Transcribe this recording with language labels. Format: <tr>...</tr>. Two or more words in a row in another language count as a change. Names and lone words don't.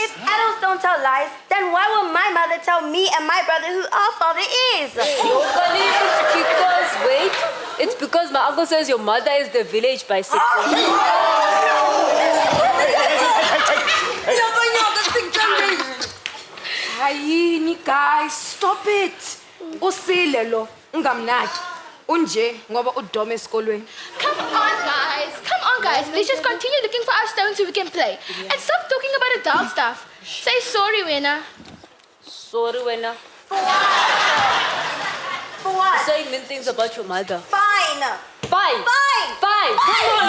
<en>If adults don't tell lies, then why will my mother tell me and my brother who our father is? It's because my uncle says your mother is the village bicycle. Hayini guys, stop it.</en> <nd>Usilelo, ungamnaki. Unje ngoba udome esikolweni.</nd> <en>Come on guys. Let's just continue looking for our stones so we can play. And stop talking about adult stuff. Say sorry, Wena. Sorry, Wena. For what? Saying mean things about your mother. Fine. Come on,</en>